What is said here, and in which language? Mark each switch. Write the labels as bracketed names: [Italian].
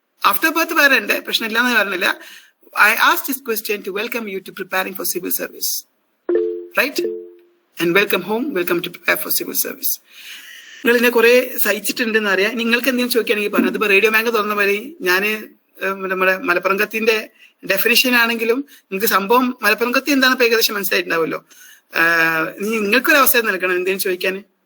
[English] After birth [Malayalam] വരണ്ട, പ്രശ്നമില്ലാന്ന് പറഞ്ഞില്ല. [English] I asked this question to welcome you to preparing for civil service. Right? And welcome home, welcome to prepare for civil service. [Malayalam] നിങ്ങൾ ഇതിനെ കുറെ സഹിച്ചിട്ടുണ്ടെന്ന് അറിയാം. നിങ്ങൾക്ക് എന്തെങ്കിലും ചോദിക്കുകയാണെങ്കിൽ പറഞ്ഞു. അതിപ്പോ റേഡിയോ ബാങ്ക് തുറന്ന വഴി ഞാന് നമ്മുടെ മലപ്പുറം കത്തിന്റെ ഡെഫിനിഷൻ ആണെങ്കിലും നിങ്ങൾക്ക് സംഭവം മലപ്പുറം കത്തി എന്താണെന്ന് ഏകദേശം മനസ്സിലായിട്ടുണ്ടാവുമല്ലോ. നിങ്ങൾക്കൊരു അവസരം നൽകണം എന്തെങ്കിലും ചോദിക്കാൻ.